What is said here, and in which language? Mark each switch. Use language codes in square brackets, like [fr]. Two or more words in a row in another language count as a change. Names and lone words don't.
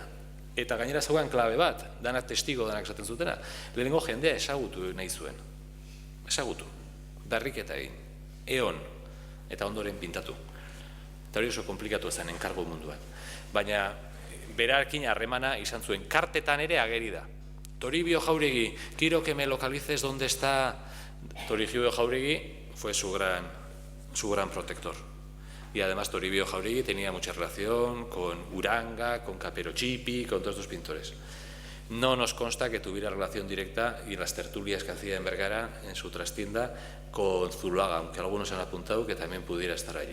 [eu] Eta gainera zauan klabe bat, danak testigo danak esaten zutena, lehenengo jendea esagutu nahi zuen. Esagutu, darriketa egin, eon, eta ondoren pintatu. Eta hori oso komplikatu zen enkargo munduan. Baina berarekin harremana izan zuen, kartetan ere ageri da. [es] Toribio Jauregui, quiero que me localices donde está. Toribio Jauregui fue su gran protector. Y además Toribio Jauregui tenía mucha relación con Uranga, con Caperochipi, con todos estos pintores. No nos consta que tuviera relación directa y las tertulias que hacía en Vergara, en su trastienda, con Zuloaga, aunque algunos han apuntado que también pudiera estar allí.